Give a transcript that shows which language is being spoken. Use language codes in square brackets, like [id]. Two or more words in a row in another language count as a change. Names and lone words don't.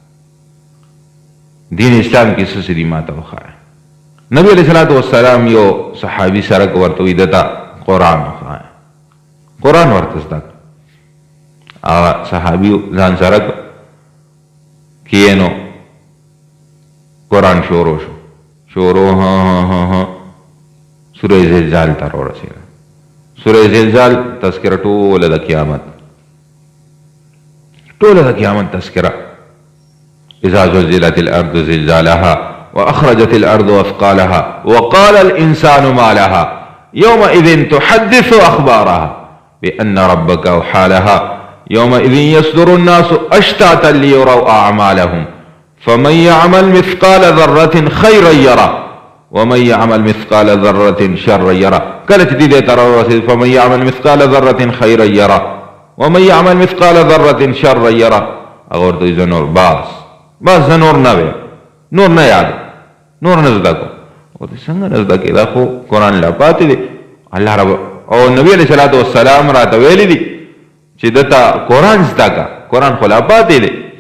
[ps] دین اسلام کې څه څه دي ما ته وښایه نبی [ar] علیه الصلاة والسلام [ps] یو صحابي سره ورته وایي دته قرآن وښایه قرآن ورته زده کړه هغه صحابي ځان سره کینو قرآن شروع شو سوره زلزال ته ورسېده سوره زلزال تذکره ټوله د قیامت تذکره [ar] اذا زلزلت الارض زلزالها واخرجت الارض اثقالها وقال الانسان ما لها يومئذ تحدث اخبارها بان ربك اوحى لها يومئذ يصدر الناس اشتاتا ليروا اعمالهم فمن يعمل مثقال ذرة خيرا يره ومن يعمل مثقال ذرة شرا يره [ps] کله چې دې ته راورسېد [ar] فمن يعمل مثقال ذرة خيرا يره ومن يعمل مثقال ذرة شرا يره [ps] هغه ورته وایي زه نور بس زه نور نه ویم نور نه یاد نور نه زده کوم ورته څنګه نه زده کړې دا خو قرآن لا پاتې دی الله رب او نبي [ar] علیه الصلاة والسلام [ps] راته ویلي دي چې دته قرآن زده که قرآن خو لا پاتې دی